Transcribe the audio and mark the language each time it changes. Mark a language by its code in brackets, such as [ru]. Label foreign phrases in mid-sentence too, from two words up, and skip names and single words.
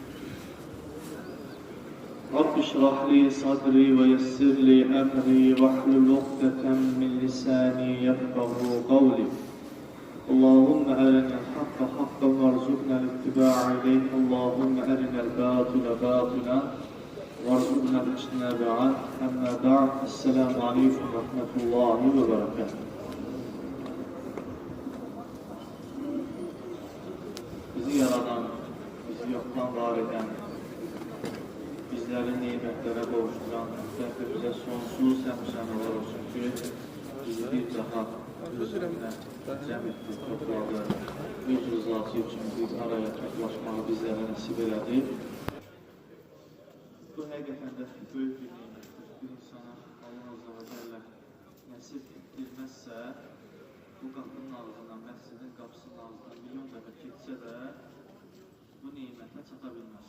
[ar] رب اشرح لي صدري ويسر لي أمري واحلل عقدة من لساني يفقهوا قولي اللهم أرنا الحق حقا وارزقنا الاتباع إليه اللهم أرنا الباطل باطلا وارزقنا الاجتناب عنه أما بعد السلام عليكم ورحمة الله وبركاته. [az] Bizi yaradan, bizi yoktan var eden, bizleri nimetlere kavuşturan, bize sonsuz hemşanlar olsun ki bizi bir daha özünə cəm etdi, topladı, öz rızası üçün biz araya toplaşmağı bizlərə nəsib elədi. Bu həqiqətən də böyük bir nimətdir. Bir insana Allah Azze ve Celle nəsib etdirməzsə, bu qapının ağzından, məscidin qapısının ağzından milyon dəfə keçsə də bu nimətə çata bilməz.